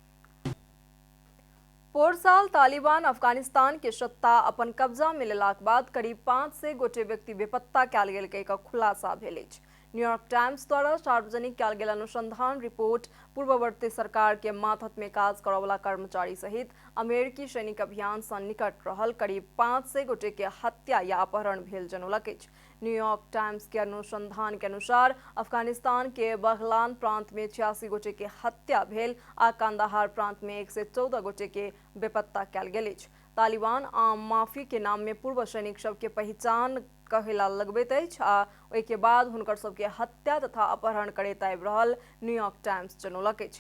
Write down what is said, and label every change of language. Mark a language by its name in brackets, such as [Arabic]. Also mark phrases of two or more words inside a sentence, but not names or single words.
[Maithili] पोर साल तालिबान अफगानिस्तान के सत्ता अपन कब्जा में लेलाक बाद करीब 500 गोटे व्यक्ति बेपत्ता कयल गेल के खुलासा भेल अछि। न्यूयॉर्क टाइम्स द्वारा सार्वजनिक कयल गेल अनुसंधान रिपोर्ट पूर्ववर्ती सरकार के मातहत में काज करय वाला कर्मचारी सहित अमेरिकी सैनिक अभियान सँ निकट रहल करीब 500 गोटे के हत्या या अपहरण भेल जनौलक अछि। न्यूयॉर्क टाइम्स के अनुसंधान के अनुसार अफगानिस्तान के बगलान प्रांत में 86 गोटे के हत्या भेल आ कंदाहार प्रांत में 114 गोटे के बेपत्ता कयल गेल अछि। तालिबान आम माफी के नाम में पूर्व सैनिक सब के पहचान कहेला लगबैत अछि आ ओहि के बाद हुनकर सबके हत्या तथा अपहरण करैत आबि रहल न्यूयॉर्क टाइम्स जनौलक अछि।